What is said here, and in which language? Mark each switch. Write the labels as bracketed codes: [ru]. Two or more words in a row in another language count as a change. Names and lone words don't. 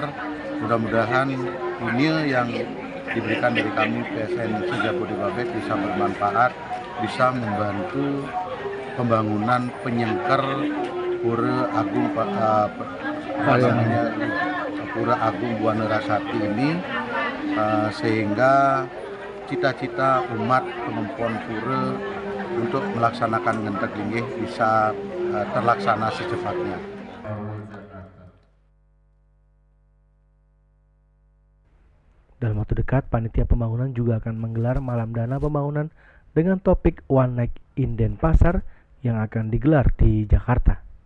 [id] Mudah-mudahan punya yang diberikan dari kami PSN se-Jabodetabek bisa bermanfaat, bisa membantu pembangunan penyengker Pura Agung Pura Agung Buana Raksati ini, sehingga cita-cita umat penempon pura untuk melaksanakan [ban] ngentek linggih [id] bisa terlaksana secepatnya. Dalam waktu dekat, panitia pembangunan juga akan menggelar malam dana pembangunan dengan topik One Night in Denpasar yang akan digelar di Jakarta.